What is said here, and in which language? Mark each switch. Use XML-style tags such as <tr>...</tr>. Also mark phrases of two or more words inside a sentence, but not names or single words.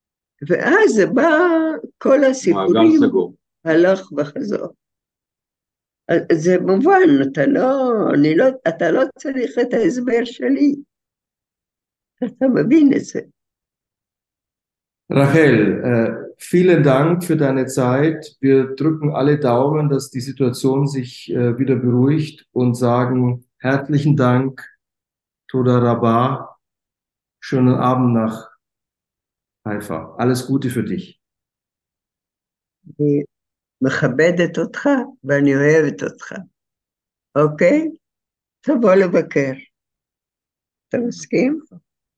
<he>ואז בא כל הסיפורים, הלך וחזור. זה מובן, אתה לא צריך את ההסבר שלי, אתה מבין את זה.</he> <de>Rachel, vielen Dank für deine Zeit. Wir drücken alle Daumen, dass die Situation sich wieder beruhigt und sagen herzlichen Dank,</de> <he>תודה רבה.</he> <de>Schönen Abend nach Haifa. Alles Gute für dich.</de> <he>אני מכבדת אותך ואני אוהבת אותך, אוקיי? תבוא לבקר. אתה מסכים?</he>